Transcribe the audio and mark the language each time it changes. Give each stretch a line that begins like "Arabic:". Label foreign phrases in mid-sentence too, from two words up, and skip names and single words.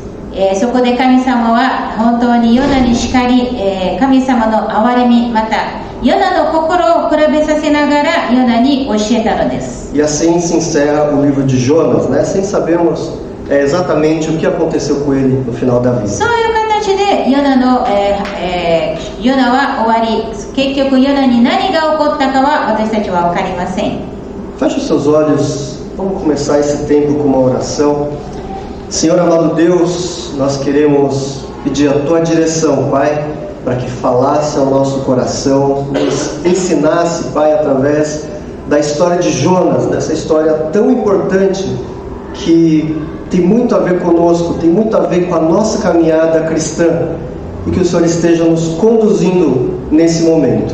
Japanese: そこで神様は本当にヨナに叱り、神様の憐れみ、またヨナの心を比べさせながらヨナに教えたのです。
Portuguese: E assim se encerra o livro de Jonas, né? Sem sabermos exatamente o que aconteceu com ele no final da vida.
Japanese: そういう形でヨナは終わり、結局ヨナに何が起こったかは私たちは分かりません。
Portuguese: Feche os seus olhos, vamos começar esse tempo com uma oração. Senhor amado Deus, nós queremos pedir a Tua direção, Pai, para que falasse ao nosso coração, nos ensinasse, Pai, através da história de Jonas, dessa história tão importante que tem muito a ver conosco, tem muito a ver com a nossa caminhada cristã, e que o Senhor esteja nos conduzindo nesse momento.